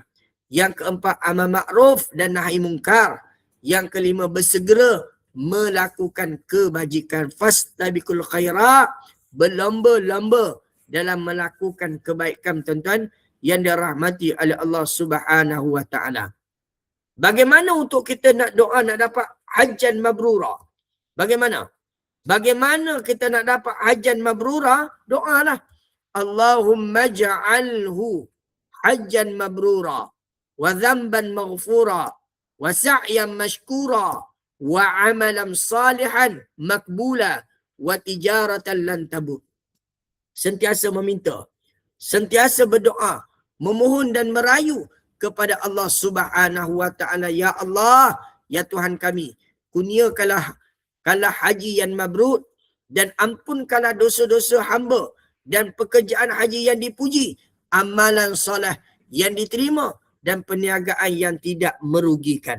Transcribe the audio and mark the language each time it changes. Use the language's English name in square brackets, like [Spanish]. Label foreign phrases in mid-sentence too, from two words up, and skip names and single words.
[Malay] Yang keempat, amal ma'ruf dan nahi mungkar. Yang kelima, bersegera melakukan kebajikan. [Arabic] فاستبقوا الخيرات, [Malay] berlomba-lomba dalam melakukan kebaikan tuan-tuan yang dirahmati oleh Allah [Arabic] سبحانه وتعالى. [Malay] Bagaimana untuk kita nak doa nak dapat [Arabic] حجا مبرورا? [Malay] Bagaimana kita nak dapat [Arabic] حجا مبرورا? [Malay] Doalah. [Arabic] اللهم اجعله حجا مبرورا وذنبا مغفورا وسعيا مشكورا وعملا صالحا مقبولا وتجارة لن تبور. [Malay] Sentiasa meminta, sentiasa berdoa, memohon dan merayu kepada Allah [Arabic] سبحانه وتعالى. [Malay] Ya Allah, ya Tuhan kami, kurniakanlah haji yang mabrur dan ampunkanlah dosa-dosa hamba dan pekerjaan haji yang dipuji, amalan soleh yang diterima dan perniagaan yang tidak merugikan.